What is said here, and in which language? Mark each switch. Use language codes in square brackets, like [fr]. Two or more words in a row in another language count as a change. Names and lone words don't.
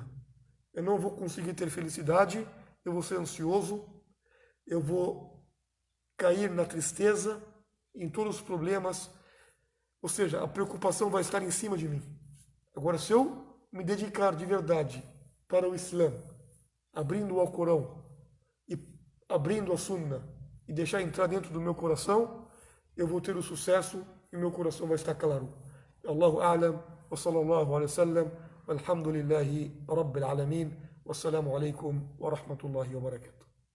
[pt] Eu não vou conseguir ter felicidade, eu vou ser ansioso, eu vou cair na tristeza, em todos os problemas, ou seja, a preocupação vai estar em cima de mim. Agora, se eu me dedicar de verdade para o Islã, abrindo o Alcorão e abrindo a Sunna e deixar entrar dentro do meu coração, eu vou ter o sucesso e meu coração vai estar claro. [ar] الله أعلم وصلى الله عليه وسلم والحمد لله رب العالمين والسلام عليكم ورحمة الله وبركاته.